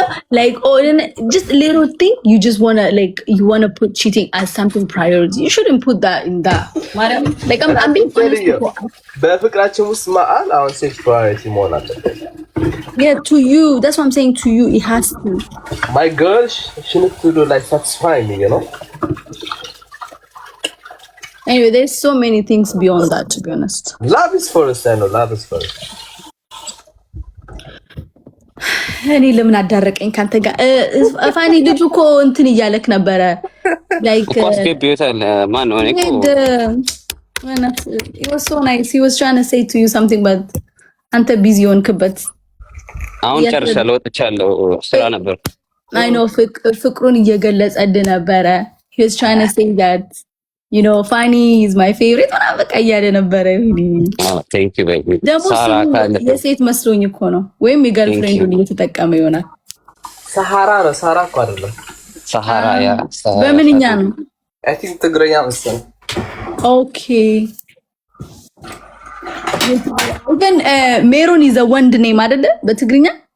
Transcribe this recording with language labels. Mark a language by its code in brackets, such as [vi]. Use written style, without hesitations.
[en] Like, just a little thing, you just wanna put cheating as something priority. You shouldn't put that in that. Like, I'm being honest. [am] በፍቅራችን ውስጥ ማአል አሁን ሴክስ ፕራዮሪቲ መሆን አለበት. [en] Yeah, to you. That's what I'm saying. To you, it has to. My girl, she needs to do like satisfy me, you know. Anyway, there's so many things beyond that, to be honest. Love is first, I know. Love is first. [am] እኔ ለምን አዳረቀኝ ካንተ ጋር ፋኒ ልጁ እኮ እንትን እያለክ ነበረ like [en] man no he was so nice. He was trying to say to you something, but [am] አንተ ቢዚ ሆንክበት አሁን ጨርሻለሁ ወጥቻለሁ ስራ ነበር [en] I know [am] ፍቅሩን እየገለጸልህ ነበረ. [en] He was trying to say that you know Fanny is my favorite [am] እና በቃ እያለ ነበረ [en] thank you baby [am] ሳራ ካለ የሴት መስሎኝ እኮ ነው ወይም የገርልፍሬንዱን እየተጠቀመ ይሆናል ሳራ ነው ሳራ እኮ አይደለም ሳራ ያ በምንኛ ነው [en] I think [am] ትግረኛ መሰለኝ okay ግን ሜሮን is a ወንድ ኔም አይደለ በትግርኛ